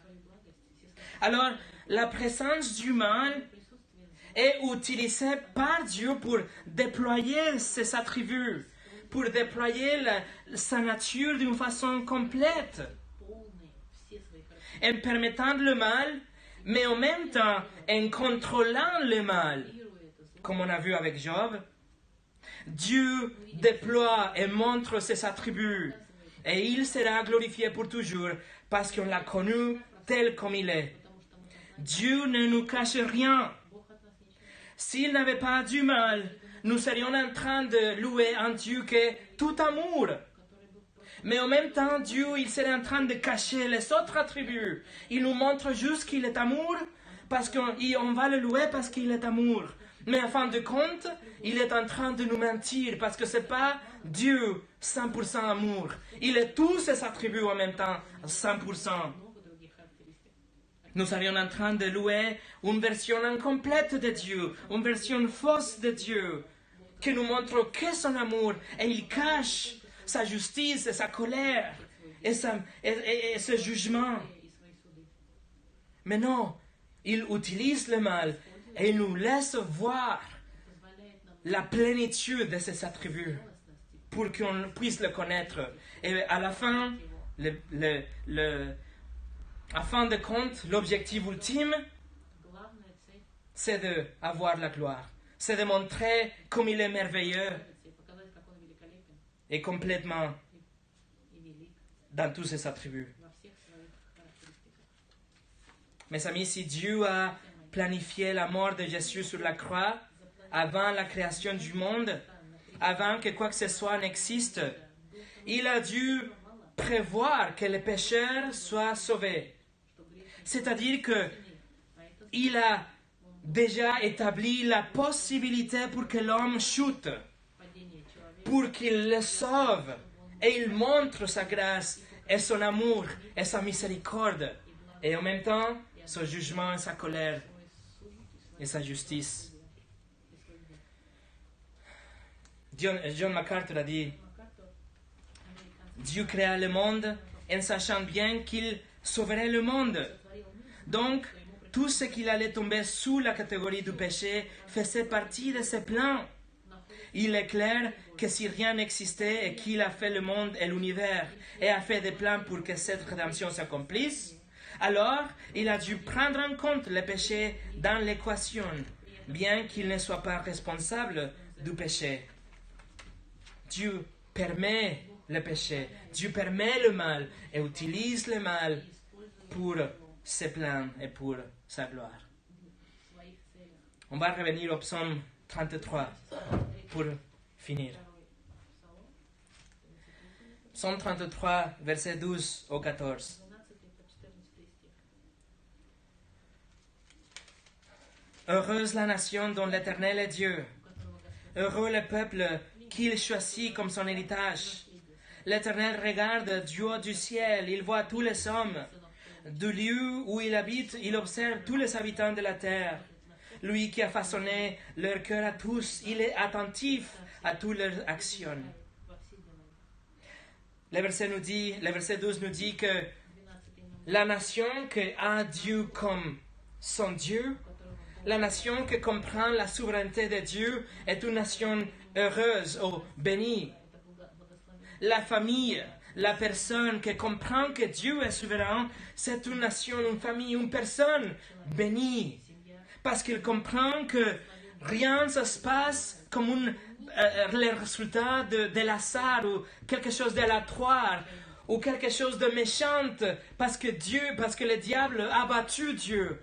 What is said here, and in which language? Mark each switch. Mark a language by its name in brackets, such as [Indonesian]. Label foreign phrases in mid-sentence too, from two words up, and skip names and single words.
[French] Alors, la présence du mal est utilisé par Dieu pour déployer ses attributs, pour déployer sa nature d'une façon complète. En permettant le mal, Mais en même temps, en contrôlant le mal, [Russian] контролируя это зло, [French] comme on a vu avec Job, Dieu déploie et montre ses attributs. Et il sera glorifié pour toujours parce qu'on l'a connu tel comme il est. [Russian] потому что мы познали, [French] Dieu ne nous cache rien. [Russian] Бог от нас ничего не [French] S'il n'avait pas du mal, nous serions en train de louer un Dieu qui est tout amour. [Russian] который был просто [French] Mais en même temps, Dieu, il serait en train de cacher les autres attributs. Il nous montre juste qu'il est amour, parce qu'on va le louer parce qu'il est amour. Mais en fin de compte, il est en train de nous mentir, parce que c'est pas Dieu 100% amour. Il est tous ses attributs en même temps 100%. [Russian] много других характеристик. [French] Nous serions en train de louer une version incomplète de Dieu, une version fausse de Dieu, qui nous montre que son amour, et il cache sa justice et sa colère et ce jugement. [Russian] И свои суды. [French] Mais non, il utilise le mal et il nous laisse voir [Russian] Позволяет нам [French] la plénitude de ses attributs [Russian] целостности [French] pour qu'on puisse le connaître. Et à la fin, à fin de compte, l'objectif ultime, [Russian] главная цель [French] c'est d'avoir la gloire. C'est de montrer comme il est merveilleux [Russian] и показать, как он великолепен [French] et complètement [Russian] и велик [French] dans tous ses attributs. [Russian] во всех своих характеристиках. [French] Mes amis, si Dieu a planifié la mort de Jésus sur la croix avant la création du monde, avant que quoi que ce soit n'existe, il a dû prévoir que les pécheurs soient sauvés. C'est-à-dire que il a déjà établi la possibilité pour que l'homme chute, [Russian] Падение человека [French] pour qu'il le sauve, et il montre sa grâce et son amour et sa miséricorde, et en même temps son jugement et sa colère [Russian] свой суд и [French] et sa justice. [Russian] свой гнев. [French] John MacArthur a dit, [Russian] Макартур, американский, [French] Dieu créa le monde en sachant bien qu'il sauverait le monde. [Russian] сотворил мир, [French] Donc, tout ce qu'il allait tomber sous la catégorie du péché faisait partie de ses plans. Il est clair que si rien n'existait et qu'il a fait le monde et l'univers et a fait des plans pour que cette rédemption s'accomplisse, alors il a dû prendre en compte le péché dans l'équation, bien qu'il ne soit pas responsable du péché. Dieu permet le péché, Dieu permet le mal et utilise le mal pour ses plans et pour sa gloire. [Russian] в своих целях. [French] On va revenir au psaume 33 pour finir. [Russian] Второй Псалом, [French] Psaume 33, versets 12 au 14. [Russian] 12 по 14 стих. [French] Heureuse la nation dont l'Éternel est Dieu. [Russian] У которого Господь [French] Heureux le peuple qu'il choisit comme son héritage. L'Éternel regarde du haut du ciel, il voit tous les hommes. Du lieu où il habite, il observe tous les habitants de la terre. Lui qui a façonné leur cœur à tous, il est attentif à toutes leurs actions. [Russian] во все дела. [French] Le verset 12 nous dit que [Russian] 12 нам, [French] la nation qui a Dieu comme son Dieu, [Russian] у которого Бог [French] la nation qui comprend la souveraineté de Dieu est une nation heureuse ou bénie. [Russian] это благословение. [French] La famille, la personne qui comprend que Dieu est souverain, c'est une nation, une famille, une personne bénie. [Russian] Семья, [French] Parce qu'il comprend que rien ne se passe comme le résultat de l'hasard ou quelque chose d'aléatoire ou quelque chose de méchant parce que le diable a battu Dieu.